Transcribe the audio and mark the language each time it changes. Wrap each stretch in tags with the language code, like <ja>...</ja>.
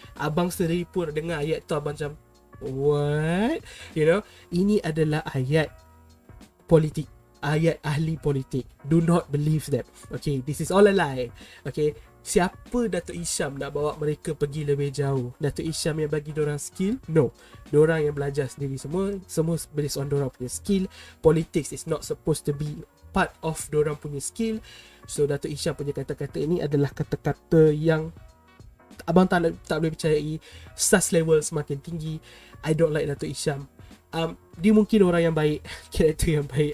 <ms>Abang sendiri pun dengar ayat tu, abang macam what? Ini adalah ayat politik. ayat ahli politik.</ms> <en>Do not believe them. Okay, this is all a lie.</en> <ms>Okay, siapa Datuk Hisham nak bawa mereka pergi lebih jauh? Datuk Hisham yang bagi dorang skill? No. Dorang yang belajar sendiri semua</ms> <en>based on</en> <ms>dorang punya skill.</ms> <en>Politics is not supposed to be part of</en> <ms>dorang punya</ms> <en>skill.</en> <ms>So Datuk Hisham punya kata-kata ini adalah kata-kata yang abang tak boleh percayai. Sus level semakin tinggi.</ms> <en>I don't like</en> <ms>Datuk Hisham. Dia mungkin orang yang baik, karakter yang baik.</ms>